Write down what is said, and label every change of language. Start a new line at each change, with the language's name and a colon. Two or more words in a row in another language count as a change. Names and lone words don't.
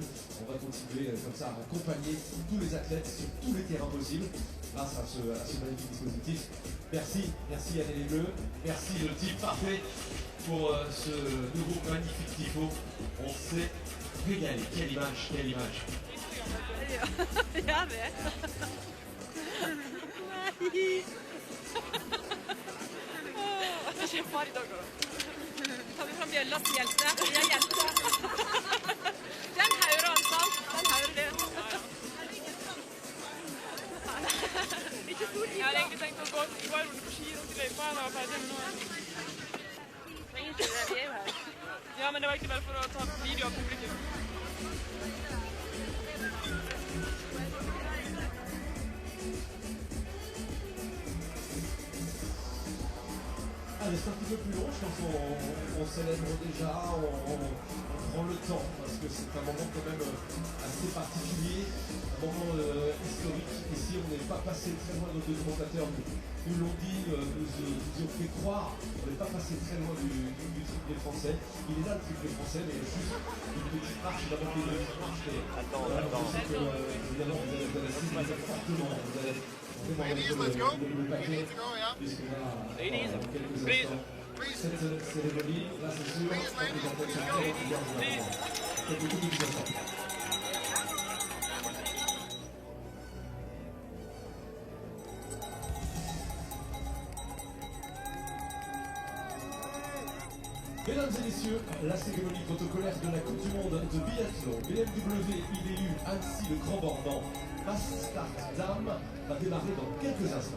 French: On va continuer comme ça à accompagner tous les athlètes sur tous les terrains possibles grâce à ce magnifique dispositif. Merci Allez les Bleus, merci le team Parfait pour ce nouveau magnifique tifo. On s'est régalé. Quelle image, quelle image.
Norwegian: Ja, vet. Nei. Jeg ser bare i dag også. Tar vi fram bjella som hjelper. Jeg hjelper. Den hører altså. Den hører det. Ikke stort. Jeg hadde egentlig tenkt å gå en runde på ski rundt i løypa og ferdig med noe. Trenger ikke det, vi er jo her. Ja, men det var egentlig bare for å ta video av publikum.
French: Allez, c'est un petit peu plus long, je pense qu'on célèbre déjà, on prend le temps, parce que c'est un moment quand même assez particulier, un moment historique. Ici, on n'est pas passé très loin, nos deux commentateurs nous l'ont dit, nous ont fait croire, on n'est pas passé très loin du triplé français. Il est là le triplé français, mais juste une petite marche, il a manqué une petite marche. Attends. Je sais que, évidemment, vous allez assister fortement, vous allez...
English: Ladies, let's go. We need to go, yeah. Ladies, please.
French: Cérémonie, là c'est sûr. Mesdames et messieurs, la cérémonie protocolaire de la Coupe du Monde de Biathlon, BMW IBU Annecy le Grand Bornand, Mass Start Dame, va démarrer dans quelques instants.